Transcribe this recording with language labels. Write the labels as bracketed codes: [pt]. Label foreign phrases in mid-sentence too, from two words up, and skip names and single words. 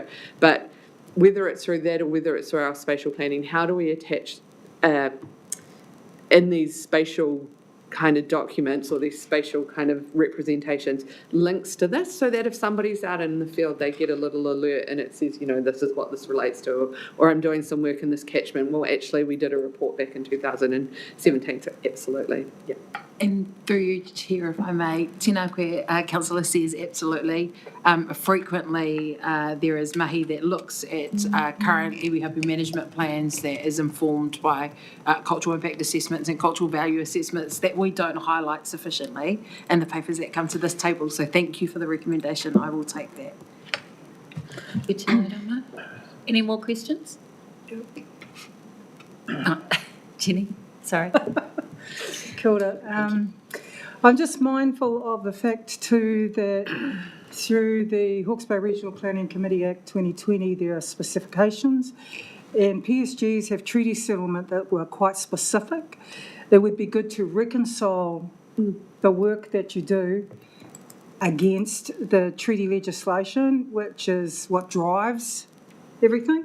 [en] But whether it's through that or whether it's through our spatial planning, how do we attach in these spatial kind of documents or these spatial kind of representations links to this, so that if somebody's out in the field, they get a little alert and it says, this is what this relates to, or I'm doing some work in this catchment. Well, actually, we did a report back in 2017, so absolutely, yeah. And through you, Chair, if I may, [mi] tēnā koe, [en] Councillor says absolutely. Frequently, there is mahi that looks at current [mi] iwi hapu [en] management plans that is informed by cultural impact assessments and cultural value assessments that we don't highlight sufficiently in the papers that come to this table. So thank you for the recommendation. I will take that. Good to know, Donna. Any more questions? Jenny, sorry. [mi] Kia ora. [en] I'm just mindful of the fact too that through the Hawke's Bay Regional Planning Committee Act 2020, there are specifications, and PSGs have treaty settlement that were quite specific. It would be good to reconcile the work that you do against the treaty legislation, which is what drives everything.